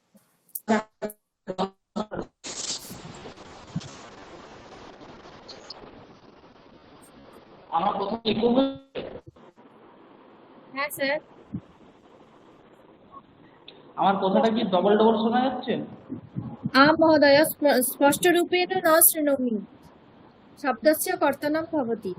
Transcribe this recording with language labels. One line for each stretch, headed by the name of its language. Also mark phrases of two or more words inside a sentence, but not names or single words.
Bangla: আমার কথা লিখবো বলে? হ্যাঁ স্যার। আমার কথাটা কি ডবল ডবল শোনা যাচ্ছে?
Sanskrit: आं महोदय स्पष्टरूपेण न शृणोमि। शब्दस्य कर्तनं भवति।